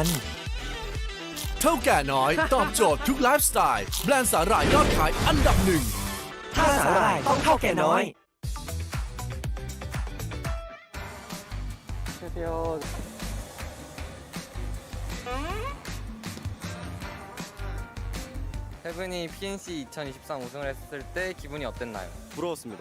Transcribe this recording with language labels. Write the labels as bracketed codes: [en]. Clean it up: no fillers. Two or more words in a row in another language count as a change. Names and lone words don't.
[th] เท่าแก่น้อยตอบโจทย์ทุกไลฟ์สไตล์แบรนด์สาหร่ายยอดขายอันดับหนึ่ง ถ้าสาหร่ายต้องเท่าแก่น้อย [ko] 헤븐이 PNC 2023 우승을 했을 때 기분이 어땠나요? 부러웠습니다.